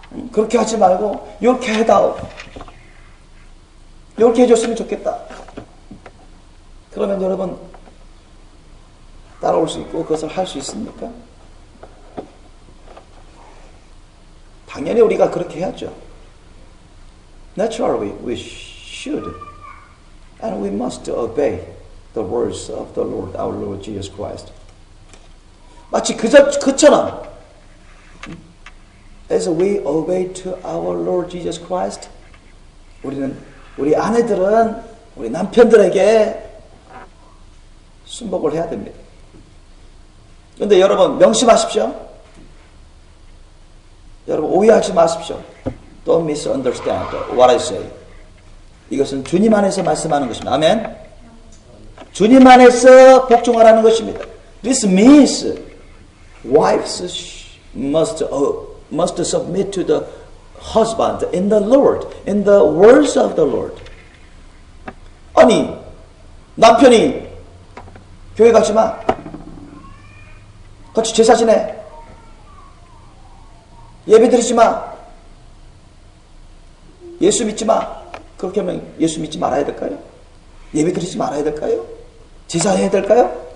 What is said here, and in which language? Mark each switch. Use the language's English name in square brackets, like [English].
[Korean] 그렇게 하지 말고 이렇게 해다오. 이렇게 해줬으면 좋겠다. 그러면 여러분 따라올 수 있고 그것을 할 수 있습니까? 당연히 우리가 그렇게 해야죠. [English] Naturally, we should and we must obey the words of the Lord, our Lord Jesus Christ. [Korean] 마치 그처럼 [English] as we obey to our Lord Jesus Christ, [Korean] 우리 아내들은 우리 남편들에게 순복을 해야 됩니다. 그런데 여러분 명심하십시오. 여러분 오해하지 마십시오. [English] Don't misunderstand what I say. [Korean] 이것은 주님 안에서 말씀하는 것입니다. 아멘. 주님 안에서 복종하라는 것입니다. [English] This means wives must submit to the husband in the Lord, in the words of the Lord. [Korean] 아니 남편이 교회 가지 마. 같이 제사 지내. 예배 드리지 마. 예수 믿지 마. 그렇게 하면 예수 믿지 말아야 될까요? 예배 드리지 말아야 될까요? 제사해야 될까요?